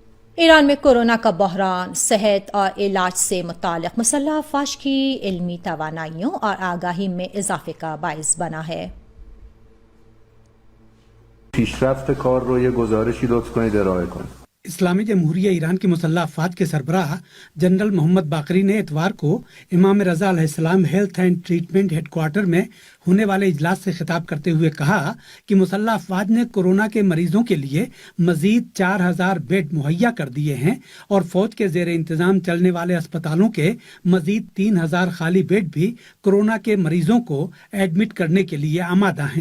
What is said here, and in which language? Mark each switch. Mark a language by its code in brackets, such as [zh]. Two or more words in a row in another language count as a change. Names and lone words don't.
[ur] ایران میں کورونا کا بحران صحت اور علاج سے متعلق مسلح افواج کی علمی توانائیوں اور آگاہی میں اضافے کا باعث بنا ہے. [fa] پیشرفت کار رو یه گزارشی لطف کنید ارائه کنید. [ur] اسلامی جمہوریہ ایران کی مسلح افواج کے سربراہ جنرل محمد باقری نے اتوار کو امام رضا علیہ السلام ہیلتھ اینڈ ٹریٹمنٹ ہیڈ کوارٹر میں ہونے والے اجلاس سے خطاب کرتے ہوئے کہا کہ مسلح افواج نے کورونا کے مریضوں کے لیے مزید 4000 بیڈ مہیا کر دیے ہیں اور فوج کے زیر انتظام چلنے والے اسپتالوں کے مزید 3000 خالی بیڈ بھی کورونا کے مریضوں کو ایڈمٹ کرنے کے لیے آمادہ ہیں.